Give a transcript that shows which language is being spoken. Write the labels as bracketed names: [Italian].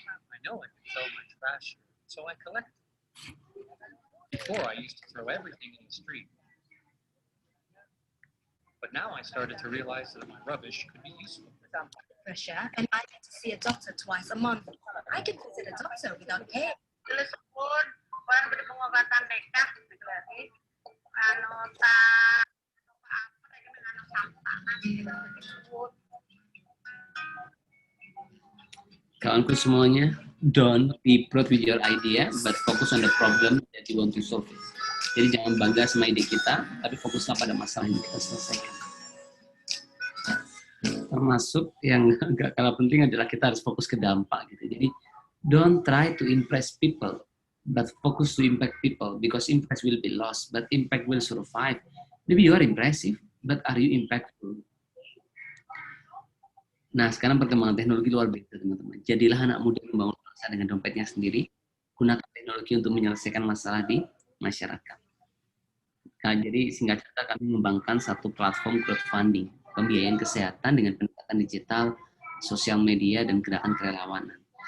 [English] I know I can throw my trash, so I collect. Before I used to throw everything in the street. But now I started to realize that my rubbish could be useful. pressure, and I get to see a doctor twice a month. I can visit a doctor without pay. [Indonesian] Tersebut baru beri pengobatan dekat gitu berarti anu apa dengan anak sampah tersebut. Kawanku semuanya, [English] don't be proud with your idea, but focus on the problem that you want to solve it. [Indonesian] Jadi jangan bangga sama ide kita, tapi fokuslah pada masalah yang kita selesaikan. Termasuk yang gak kalah penting adalah kita harus fokus ke dampak gitu. [English] Jadi don't try to impress people, but focus to impact people, because impress will be lost, but impact will survive. Maybe you are impressive, but are you impactful? [Indonesian] Nah, sekarang perkembangan teknologi luar biasa, teman-teman. Jadilah anak muda yang membangun bangsa dengan dompetnya sendiri. Gunakan teknologi untuk menyelesaikan masalah di masyarakat. Nah, jadi singkat cerita kami mengembangkan satu platform crowdfunding, pembiayaan kesehatan dengan pendekatan digital, sosial media, dan gerakan kerelawanan.